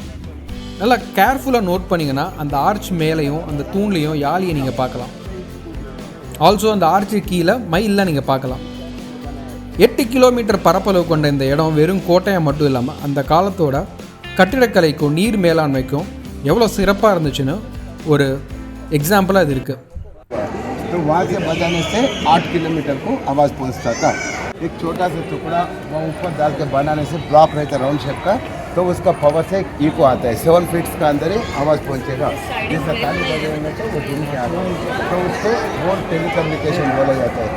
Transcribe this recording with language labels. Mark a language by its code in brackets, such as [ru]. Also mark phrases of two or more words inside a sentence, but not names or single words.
[ta] நல்லா கேர்ஃபுல்லாக நோட் பண்ணிங்கன்னா அந்த ஆர்ச் மேலேயும் அந்த தூண்லேயும் யாழியை நீங்கள் பார்க்கலாம். ஆல்சோ அந்த ஆர்ச்சு கீழே மயிலெலாம் நீங்கள் பார்க்கலாம். 8 கிலோமீட்டர் பரப்பளவு கொண்ட இந்த இடம் வெறும் கோட்டையாக மட்டும் இல்லாமல் அந்த காலத்தோட கட்டிடக்கலைக்கும் நீர் மேலாண்மைக்கும் எவ்வளோ சிறப்பாக இருந்துச்சுன்னு ஒரு [hi] एग्जाम्पल है तो वहाँ से बजाने से 8 किलोमीटर को आवाज़ पहुँचता था. एक छोटा सा टुकड़ा वहाँ ऊपर डाल के बनाने से ब्लॉक रहता है राउंड शेप का, तो उसका पावर से इको आता है. 7 फीट का अंदर ही आवाज़ पहुँचेगा. जैसा ताली बजाने से वो दिन के आता है, तो उसको वो टेलीकम्युनिकेशन बोला जाता है.